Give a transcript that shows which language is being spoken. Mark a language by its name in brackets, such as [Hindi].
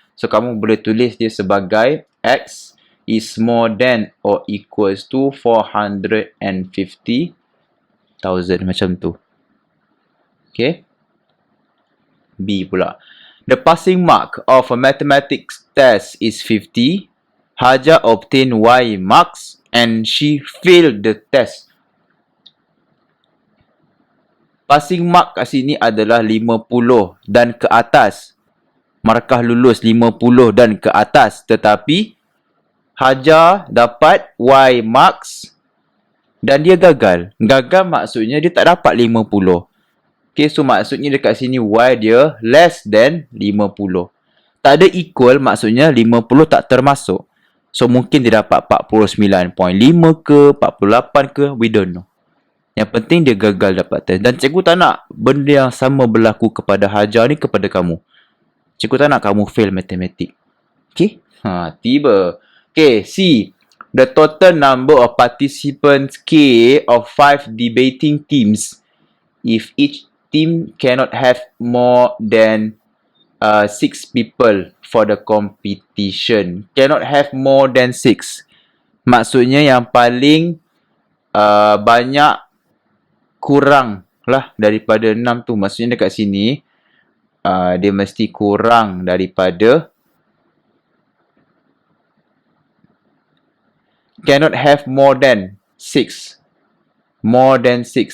[Malay] So kamu boleh tulis dia sebagai X is more than or equals to 450,000 macam tu. Okay. B pula. [English] The passing mark of a mathematics test is 50. Haja obtained Y marks and she failed the test. [Malay] Passing mark kat sini adalah 50 dan ke atas. Markah lulus 50 dan ke atas. Tetapi Haja dapat Y marks dan dia gagal. Gagal maksudnya dia tak dapat 50. Okay, so maksudnya dekat sini Y dia less than 50. Tak ada equal maksudnya 50 tak termasuk. So mungkin dia dapat 49.5 ke, 48 ke, we don't know. Yang penting dia gagal dapat test. Dan cikgu tak nak benda yang sama berlaku kepada Haja ni kepada kamu. Cikgu tak nak kamu fail matematik. Okay? Tiba. Okay, C. [English] The total number of participants K of 5 debating teams. If each team cannot have more than 6 people for the competition. Cannot have more than 6. [Malay] Maksudnya yang paling banyak kurang lah daripada 6 tu. [English] Maksudnya dekat sini dia mesti kurang daripada cannot have more than 6. More than 6.